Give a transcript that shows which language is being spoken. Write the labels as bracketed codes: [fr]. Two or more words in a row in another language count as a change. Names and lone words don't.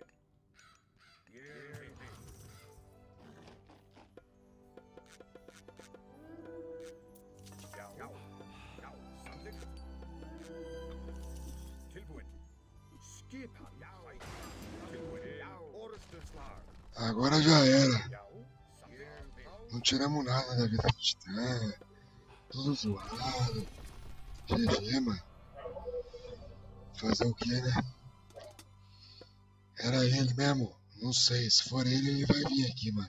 [is] Ég vil. Já. Samþykkt. Tilbúin. Skipan. Tilbúin. Orðsturslag. [pt] Agora já era. [is] Já. Samþykkt. [pt] Não tiramos nada da vida de titã. Tudo zoado. GG, mano. Fazer o que, né? Era ele mesmo? Não sei. Se for ele vai vir aqui, mano.